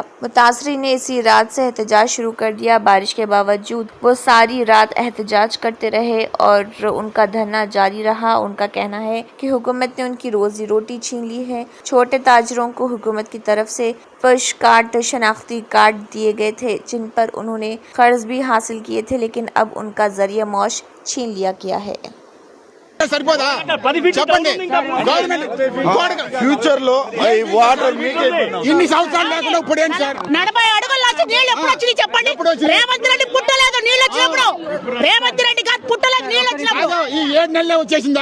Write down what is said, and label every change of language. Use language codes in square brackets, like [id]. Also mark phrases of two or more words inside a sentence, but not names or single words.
[ur] متاثرین نے اسی رات سے احتجاج شروع کر دیا۔ بارش کے باوجود وہ ساری رات احتجاج کرتے رہے اور ان کا دھرنا جاری رہا۔ ان کا کہنا ہے کہ حکومت نے ان کی روزی روٹی چھین لی ہے۔ چھوٹے تاجروں کو حکومت کی طرف سے [en] push card, [ur] شناختی کارڈ دیے گئے تھے جن پر انہوں نے قرض بھی حاصل کیے تھے لیکن اب ان کا ذریعہ معاش چھین لیا گیا ہے۔ [te] సరిపోదా చెప్పండి [en] government future [te] లో ఈ వాటర్ ఇన్ని సంవత్సరాలు లేకుండా ఇప్పుడు ఏంటి సార్ 40 అడుగుల నుంచి నీళ్ళు ఎప్పుడు వచ్చినాయి చెప్పండి? రేవంత్ రెడ్డి పుట్టలేదు నీళ్ళు వచ్చినప్పుడు, రేవంత్ రెడ్డి గారు పుట్టలేదు నీళ్ళు వచ్చినప్పుడు, ఈ 7 నెలలే వచ్చేసిందా?